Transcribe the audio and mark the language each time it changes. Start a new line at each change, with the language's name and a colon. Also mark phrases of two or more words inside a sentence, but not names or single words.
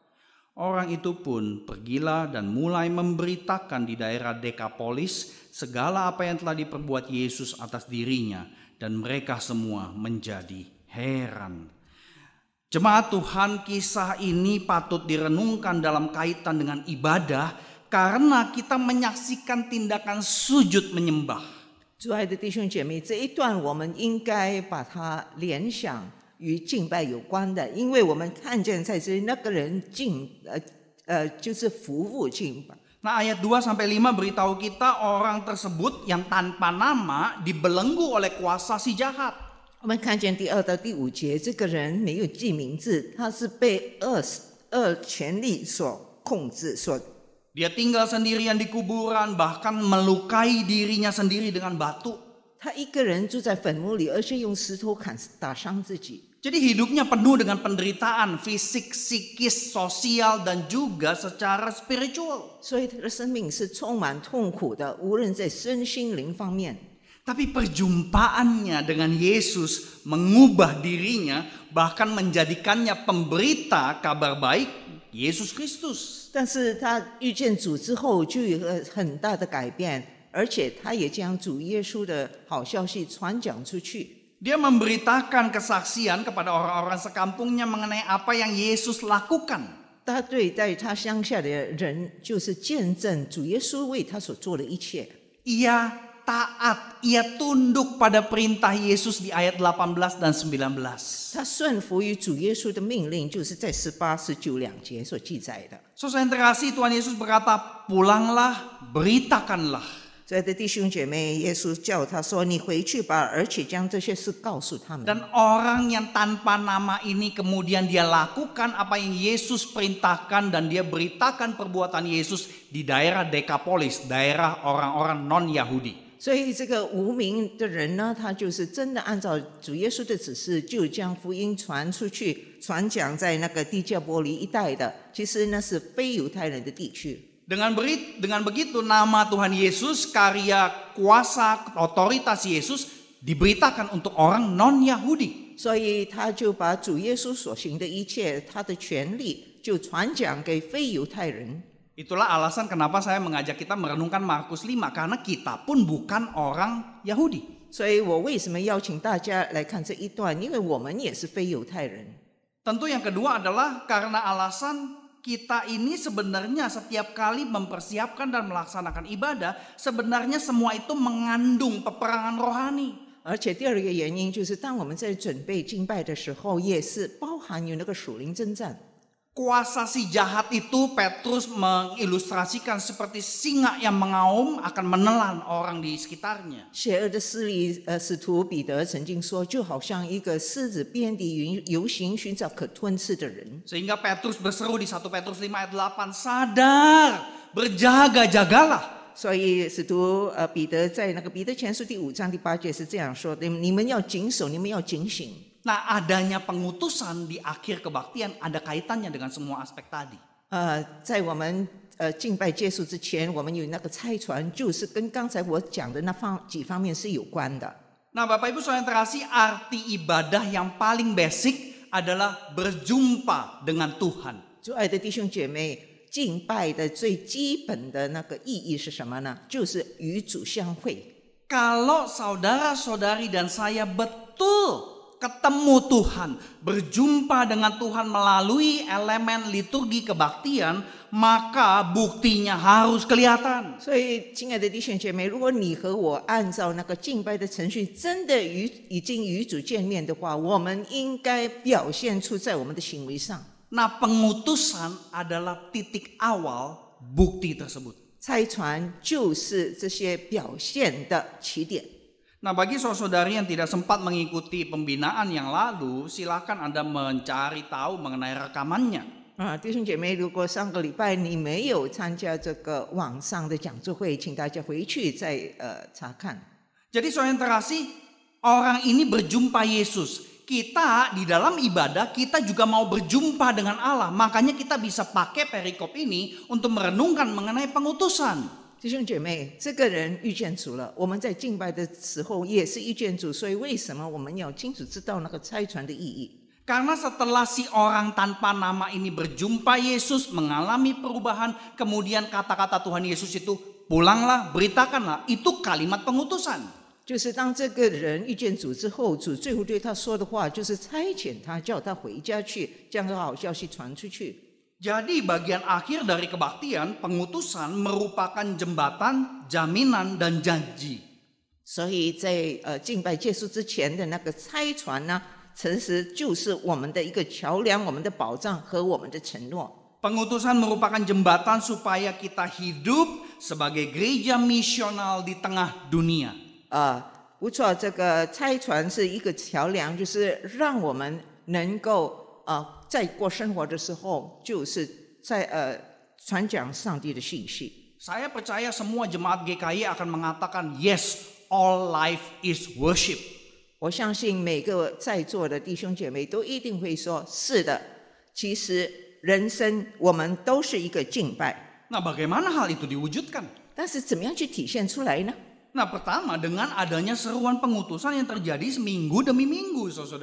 Indonesian: Orang itu pun pergilah dan mulai memberitakan di daerah Dekapolis segala apa yang telah diperbuat Yesus atas dirinya, dan mereka semua menjadi heran. Jemaat Tuhan, kisah ini patut direnungkan dalam kaitan dengan ibadah karena kita menyaksikan tindakan sujud menyembah.
Chinese: 主爱的弟兄姐妹，这一段我们应该把它联想与敬拜有关的，因为我们看见在这里那个人就是服务敬拜。
Indonesian: Nah, ayat 2-5 beritahu kita orang tersebut yang tanpa nama dibelenggu oleh kuasa si jahat.
Chinese: 我们看见第2到第5节，这个人没有记名字，他是被恶权力所控制，
Indonesian: Dia tinggal sendirian di kuburan, bahkan melukai dirinya sendiri dengan batu.
Chinese: 他一个人住在坟墓里，而且用石头打伤自己。
Indonesian: Jadi hidupnya penuh dengan penderitaan fisik, psikis, sosial, dan juga secara spiritual.
Chinese: 所以他的生命是充满痛苦的，无论在身心灵方面。
Indonesian: Tapi perjumpaannya dengan Yesus mengubah dirinya, bahkan menjadikannya pemberita kabar baik Yesus Kristus.
Chinese: 但是他遇见主之后，就有很大的改变，而且他也将主耶稣的好消息传讲出去。
Indonesian: Dia memberitakan kesaksian kepada orang-orang sekampungnya mengenai apa yang Yesus lakukan.
Chinese: 他对在他乡下的人，就是见证主耶稣为他所做的一切。
Indonesian: Ia taat, ia tunduk pada perintah Yesus di ayat 18 dan 19.
Chinese: 他顺服于主耶稣的命令，就是在18、19两节所记载的。
Indonesian: Saudara yang terkasih, Tuhan Yesus berkata, "Pulanglah, beritakanlah."
Chinese: 所以的弟兄姐妹，耶稣叫他说：“你回去吧，而且将这些事告诉他们。”
Indonesian: Dan orang yang tanpa nama ini kemudian dia lakukan apa yang Yesus perintahkan dan dia beritakan perbuatan Yesus di daerah Dekapolis, daerah orang-orang non-Yahudi.
Chinese: 所以这个无名的人呢，他就是真的按照主耶稣的指示，就将福音传出去，传讲在那个地加波利一带的，其实那是非犹太人的地区。
Indonesian: Dengan begitu nama Tuhan Yesus, karya kuasa otoritas Yesus diberitakan untuk orang non-Yahudi.
Chinese: 所以他就把主耶稣所行的一切，他的权利就传讲给非犹太人。
Indonesian: Itulah alasan kenapa saya mengajak kita merenungkan Markus 5, karena kita pun bukan orang Yahudi.
Chinese: 所以我为什么邀请大家来看这一段？因为我们也是非犹太人。
Indonesian: Tentu yang kedua adalah karena alasan kita ini sebenarnya setiap kali mempersiapkan dan melaksanakan ibadah, sebenarnya semua itu mengandung peperangan rohani.
Chinese: 而且第二个原因就是，当我们在准备敬拜的时候，也是包含有那个属灵征战。
Indonesian: Kuasa si jahat itu Petrus mengilustrasikan seperti singa yang mengaum akan menelan orang di sekitarnya.
Chinese: 邪恶的势力，使徒彼得曾经说，就好像一个狮子遍地游行，寻找可吞噬的人。
Indonesian: Sehingga Petrus berseru di 1 Petrus 5 ayat 8, sadar, berjaga-jagalah.
Chinese: 所以使徒彼得在那个彼得前书第5章第8节是这样说的：你们要谨守，你们要警醒。
Indonesian: Nah, adanya pengutusan di akhir kebaktian ada kaitannya dengan semua aspek tadi.
Chinese: 在我们敬拜结束之前，我们有那个差传，就是跟刚才我讲的那几方面是有关的。
Indonesian: Nah, Bapak Ibu Saudara yang terkasih, arti ibadah yang paling basic adalah berjumpa dengan Tuhan.
Chinese: 主爱的弟兄姐妹，敬拜的最基本的那个意义是什么呢？就是与主相会。
Indonesian: Kalau saudara-saudari dan saya betul ketemu Tuhan, berjumpa dengan Tuhan melalui elemen liturgi kebaktian, maka buktinya harus kelihatan.
Chinese: 所以，亲爱的弟兄姐妹，如果你和我按照那个敬拜的程序，真的已经与主见面的话，我们应该表现出在我们的行为上。
Indonesian: Nah, pengutusan adalah titik awal bukti tersebut.
Chinese: 差传就是这些表现的起点。
Indonesian: Nah, bagi saudara-saudari yang tidak sempat mengikuti pembinaan yang lalu, silakan Anda mencari tahu mengenai rekamannya.
Chinese: 弟兄姐妹，如果上个礼拜你没有参加这个网上的讲座会，请大家回去再查看。
Indonesian: Jadi saudara yang terkasih, orang ini berjumpa Yesus. Kita di dalam ibadah, kita juga mau berjumpa dengan Allah. Makanya kita bisa pakai perikop ini untuk merenungkan mengenai pengutusan.
Chinese: 弟兄姐妹，这个人遇见主了，我们在敬拜的时候也是遇见主，所以为什么我们要清楚知道那个差传的意义？
Indonesian: Karena setelah si orang tanpa nama ini berjumpa Yesus, mengalami perubahan, kemudian kata-kata Tuhan Yesus itu, pulanglah, beritakanlah, itu kalimat pengutusan.
Chinese: 就是当这个人遇见主之后，主最后对他说的话，就是差遣他，叫他回家去，将个好消息传出去。
Indonesian: Jadi bagian akhir dari kebaktian, pengutusan merupakan jembatan, jaminan, dan janji.
Chinese: 所以在敬拜结束之前的那个差传呢，其实就是我们的一个桥梁、我们的保障和我们的承诺。
Indonesian: Pengutusan merupakan jembatan supaya kita hidup sebagai gereja misional di tengah dunia.
Chinese: 不错，这个差传是一个桥梁，就是让我们能够在过生活的时候，就是在传讲上帝的信息。
Indonesian: Saya percaya semua jemaat GKI akan mengatakan
English: yes, all life is worship.
Chinese: 我相信每个在座的弟兄姐妹都一定会说：是的，其实人生我们都是一个敬拜。
Indonesian: Nah, bagaimana hal itu diwujudkan?
Chinese: 但是怎么样去体现出来呢？
Indonesian: Nah, pertama dengan adanya seruan pengutusan yang terjadi seminggu demi minggu, saudara.